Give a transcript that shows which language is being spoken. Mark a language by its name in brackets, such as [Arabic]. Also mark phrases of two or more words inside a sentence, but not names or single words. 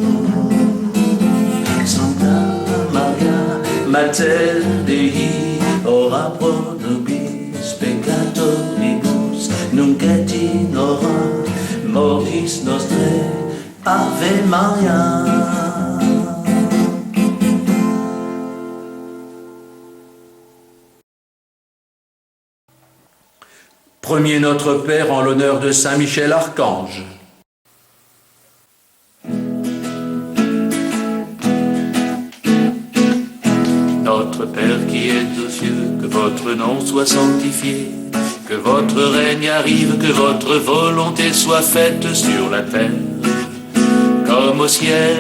[Latin] Santa Maria, Mater Dei, ora pro nobis peccatoribus, nunc et in hora mortis nostrae. Ave Maria. [French] Premier Notre Père en l'honneur de Saint Michel Archange. Notre Père qui êtes aux cieux, que votre nom soit sanctifié, que votre règne arrive, que votre volonté soit faite sur la terre comme au ciel.